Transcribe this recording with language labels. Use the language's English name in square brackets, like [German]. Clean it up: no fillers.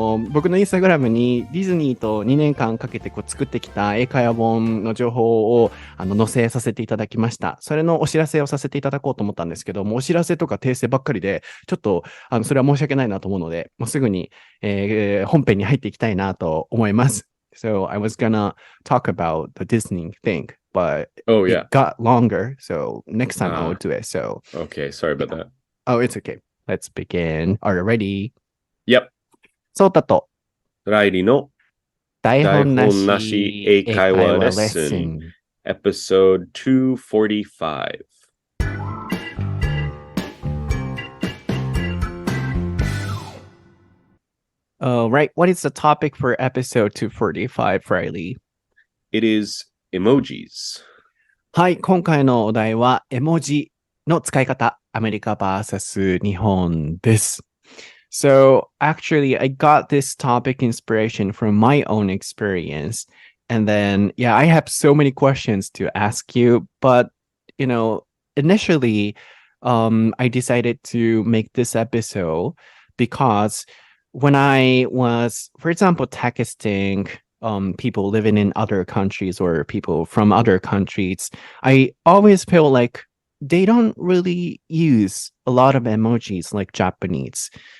[Japanese] 僕のインスタグラムにディズニーと2年間かけて作ってきた英会話本の情報を載せさせていただきました。それのお知らせをさせていただこうと思ったんですけど、もうお知らせとか訂正ばっかりで、ちょっと、それは申し訳ないなと思うので、もうすぐに、本編に入っていきたいなと思います。 [English] So I was gonna talk about the Disney thing, but it got longer. So next time I will do it. So okay, sorry about that. Oh, it's okay. Let's begin. Are you ready? Yep. [Japanese] そうたとライリーの台本ななしし英会話レッスン英会話レッスン [English] Episode 245. Right. What is the topic for episode 245, Reilly? It is emojis. [Japanese] はい、今回のお題は絵文字の使い方、アメリカ vs 日本です。 [English] So actually, I got this topic inspiration from my own experience. And then, yeah, I have so many questions to ask you. But, you know, initially, I decided to make this episode because when I was, for example, texting people living in other countries or people from other countries, I always feel like they don't really use a lot of emojis like Japanese.